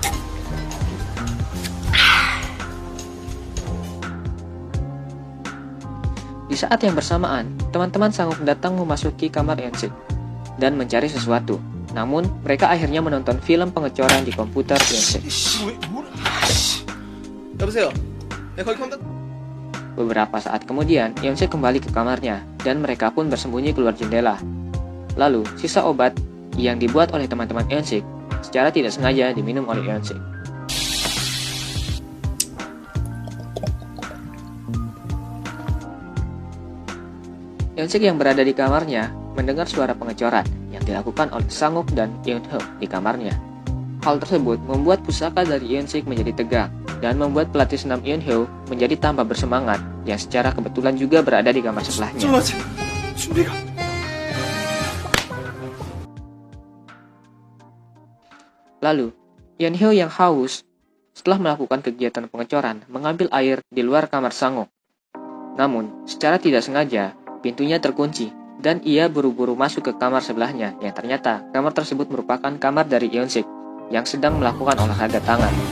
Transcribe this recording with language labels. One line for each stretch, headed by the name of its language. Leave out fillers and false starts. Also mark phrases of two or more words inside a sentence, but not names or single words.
Indonesian: Di saat yang bersamaan, teman-teman Sanguk datang memasuki kamar Yeonsik dan mencari sesuatu. Namun, mereka akhirnya menonton film pengecoran di komputer Yeonsik.
Korean: 여보세요. 네, 거기 컴퓨터.
Indonesian: Beberapa saat kemudian, Yeonsik kembali ke kamarnya dan mereka pun bersembunyi keluar jendela. Lalu, sisa obat yang dibuat oleh teman-teman Yeonsik secara tidak sengaja diminum oleh Yeonsik. Yeonsik yang berada di kamarnya mendengar suara pengecoran yang dilakukan oleh Sanguk dan Eunho di kamarnya. Hal tersebut membuat pusaka dari Yeonsik menjadi tegang dan membuat pelatih senam Eunho menjadi tambah bersemangat yang secara kebetulan juga berada di kamar sebelahnya.
Korean: 좀 준비가.
Indonesian: Lalu, Eunho yang haus setelah melakukan kegiatan pengecoran mengambil air di luar kamar Sanguk. Namun, secara tidak sengaja, pintunya terkunci dan ia buru-buru masuk ke kamar sebelahnya yang ternyata kamar tersebut merupakan kamar dari Yeonsik yang sedang melakukan olahraga tangan.